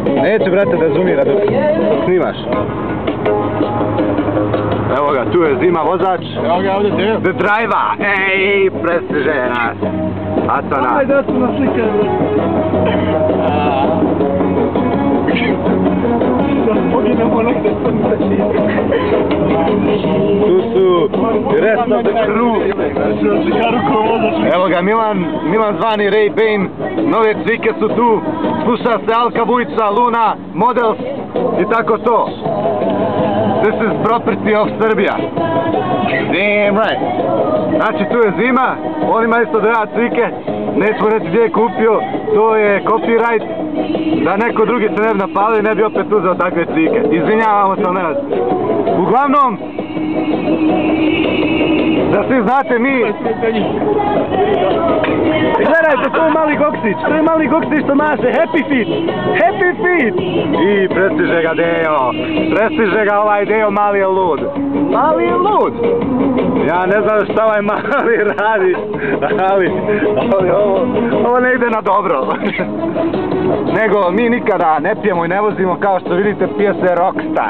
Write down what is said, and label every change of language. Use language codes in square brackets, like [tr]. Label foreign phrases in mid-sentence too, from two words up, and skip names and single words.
[bs] Neću, brate, da zoomira dok snimaš. Evo ga, tu je Zima vozač. Evo ga ovdje Dejo. [en] The driver! Ej, [bs] prestiže nas. A to nas. Ajde, da su na slike. Tu su [en] rest of the crew. [bs] Evo ga Milan zvani Ray Bane. Nove cvike su tu. Sluša se Alka Vujica, Luna, Models i tako to. [en] This is property of Serbia. Damn right. [bs] Znači tu je Zima, on ima isto da cvike, nećemo reći gdje je kupio, to je copyright, da neko drugi se ne bi napalio i ne bi opet uzeo takve cvike. Izvinjavamo se, Nenad. Uglavnom, da svi znate mi... Gledajte, to je mali goksić što maše, [en] happy feet, happy feet! [bs] I prestiže ga Dejo, prestiže ga ovaj Dejo, mali je lud. Mali je lud! Ja ne znam šta ovaj mali radi, ali ovo ne ide na dobro. Nego mi nikada ne pijemo i ne vozimo, kao što vidite, pije se Rockstar.